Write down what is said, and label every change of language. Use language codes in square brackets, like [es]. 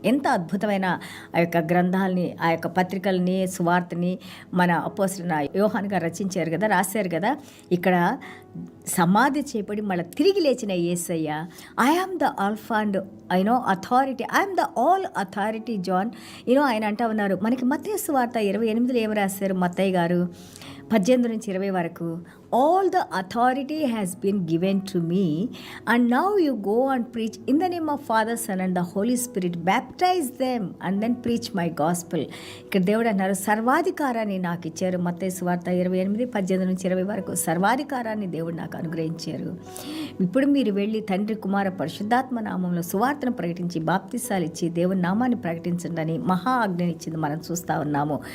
[te] ఎంత అద్భుతమైన ఆ యొక్క గ్రంథాలని, ఆ యొక్క పత్రికల్ని, సువార్తని మన అపోస్తలుల యోహాను గారు రచించారు కదా, రాశారు కదా. ఇక్కడ సమాధి చేయబడి మళ్ళీ తిరిగి లేచిన యేసయ్య, [en] I am the alpha and authority, I'm the all authority John. [te] ఆయన అంటా ఉన్నారు. మనకి మత్తయి సువార్త 28 ఏమి రాశారు మత్తయ్య గారు? 18-20 వరకు. [en] All the authority has been given to me, and now you go and preach in the name of Father, Son and the Holy Spirit, baptize them and then preach my gospel. [te] ఇక్కడ దేవుడు అన్నారు, సర్వాధికారాన్ని నాకు ఇచ్చారు. మత్తయి సువార్త 28:18-20 వరకు సర్వాధికారాన్ని దేవుడు నాకు అనుగ్రహించారు. ఇప్పుడు మీరు వెళ్ళి తండ్రి, కుమార, పరిశుద్ధాత్మ నామంలో సువార్తను ప్రకటించి బాప్తిసాలు ఇచ్చి దేవుని నామాన్ని ప్రకటించండి అని మహా ఆజ్ఞని ఇచ్చింది మనం చూస్తూ ఉన్నాము.